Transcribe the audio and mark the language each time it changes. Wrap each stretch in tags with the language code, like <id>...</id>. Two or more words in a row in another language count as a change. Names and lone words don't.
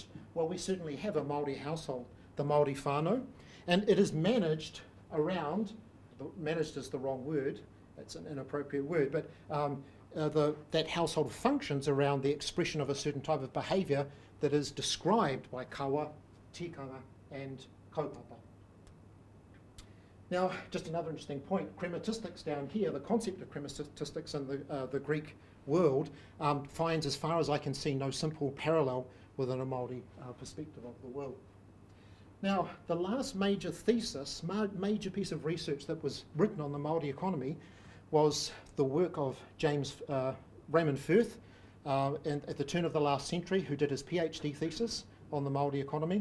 <en>Well, we certainly have a Māori household, the Māori whānau, and it is managed around, managed is the wrong word, it's an inappropriate word, but that household functions around the expression of a certain type of behaviour that is described by</en> <mi>kawa, tikanga,</mi> <en>and kaupapa. Now, just another interesting point, krematistics down here, the concept of krematistics in the Greek world finds, as far as I can see, no simple parallel within a Māori perspective of the world. Now, the last major thesis, major piece of research that was written on the Māori economy was the work of James Raymond Firth at the turn of the last century, who did his PhD thesis on the Māori economy.</en>